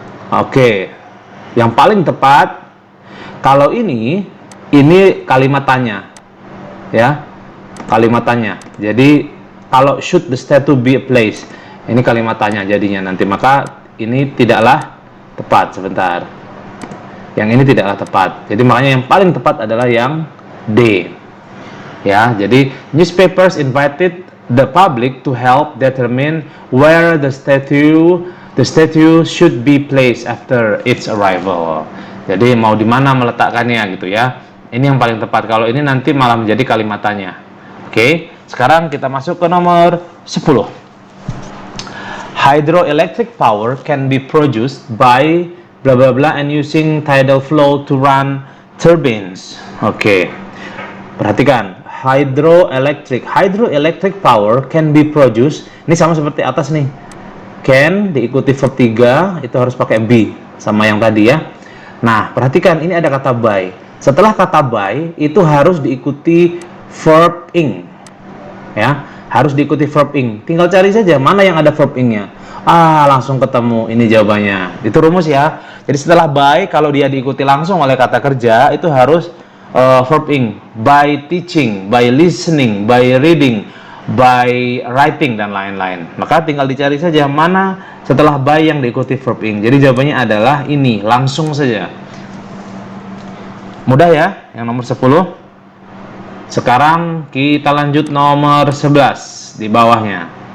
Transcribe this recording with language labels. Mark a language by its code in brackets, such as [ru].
[id] Oke, yang paling tepat kalau ini kalimat tanya ya, kalimat tanya. Jadi kalau should the statue be a place, ini kalimat tanya jadinya nanti, maka ini tidaklah tepat. Sebentar, yang ini tidaklah tepat, jadi makanya yang paling tepat adalah yang D ya. [en] Jadi newspapers invited the public to help determine where the statue should be placed after its arrival. [id] Jadi mau di mana meletakkannya gitu ya. Ini yang paling tepat. Kalau ini nanti malah menjadi kalimat tanya. Oke, sekarang kita masuk ke nomor 10. [en] Hydroelectric power can be produced by blah blah blah and using tidal flow to run turbines. [id] Oke. Perhatikan, hydroelectric power can be produced. Ini sama seperti atas nih. Can diikuti verb 3, itu harus pakai be sama yang tadi ya. Nah, perhatikan ini ada kata by. Setelah kata by itu harus diikuti verb ing. Ya, harus diikuti verb ing. Tinggal cari saja mana yang ada verb ing-nya. Langsung ketemu ini jawabannya. Itu rumus ya. Jadi setelah by, kalau dia diikuti langsung oleh kata kerja, itu harus verb ing. [en] By teaching, by listening, by reading, by writing, dan lain-lain. [id] Maka tinggal dicari saja mana setelah by yang diikuti verb ing. Jadi jawabannya adalah ini, langsung saja. Mudah ya, yang nomor 10. Sekarang kita lanjut nomor 11 di bawahnya.